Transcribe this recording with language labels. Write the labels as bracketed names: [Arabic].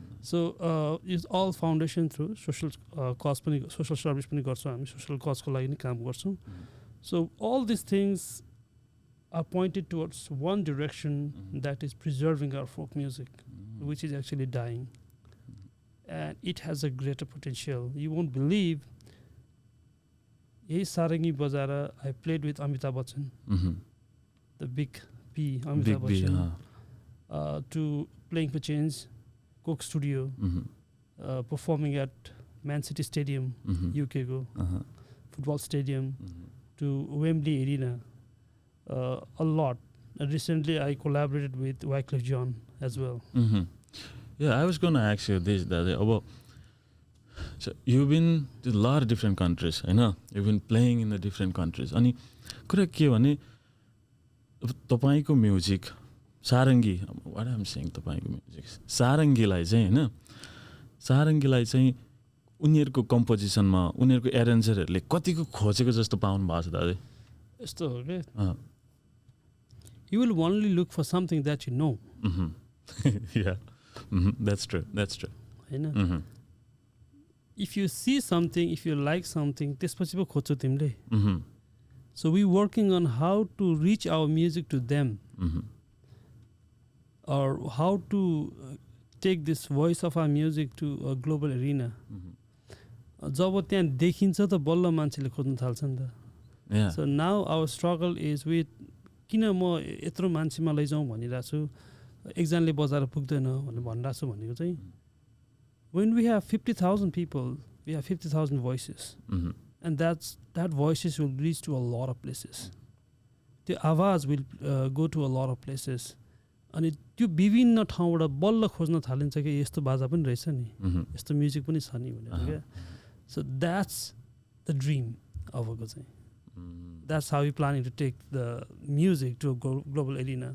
[English] so it's all foundation through social cause [Nepali] पनि social service पनि गर्छौँ हामी सोसल कजको लागि नै काम गर्छौँ [English] So all this things are pointed towards one direction that is preserving our folk music, which is actually dying. And it has a greater potential. You won't believe, hey Sarangi Bazara, I played with Amitabh Bachchan, the big P, Amitabh Bachchan, to playing for Change, Coke Studio, performing at Man City Stadium, UK go, football stadium, to Wembley Arena. A lot. Recently, I collaborated with Wycliffe John as well. Yeah, I was going to ask you this, that So you've been to a lot of different countries, [Nepali] होइन? [English] You've been playing in the different countries. [Nepali] अनि कुरा के भने तपाईको music Sarangi, [English] what I'm saying, [Nepali] तपाईको music सारङ्गीलाई चाहिँ होइन, सारङ्गीलाई चाहिँ उनीहरूको कम्पोजिसनमा उनीहरूको एरेन्जरहरूले कतिको खोजेको जस्तो पाउनु भएको छ दाजु? यस्तो हो के, [English] you will only look for something that you know. Yeah, that's true, that's true. होइन, if you see something, if you like something, [Nepali] त्यसपछि पो खोज्छौ तिमीले. [English] So we working on how to reach our music to them, or how to take this voice of our music to a global arena. [Nepali] जब त्यहाँ देखिन्छ त बल्ल मान्छेले खोज्न थाल्छ नि त. [English] Yeah. So now our struggle is with [Nepali] किन म यत्रो मान्छेमा लैजाउँ भनिरहेको छु, एकजनाले बजाएर पुग्दैन भनेर भनिरहेको छु भनेको चाहिँ, [English] when we have 50,000 people, we have 50,000 voices. And that voices will reach to a lot of places. The आवाज will go to a lot of places. [Nepali] अनि त्यो विभिन्न ठाउँबाट बल्ल खोज्न थालिन्छ कि यस्तो बाजा पनि रहेछ नि, यस्तो म्युजिक पनि छ नि भनेर क्या. [English] So that's the dream [Nepali] अबको चाहिँ. [English] That's how we planning to take the music to a global arena.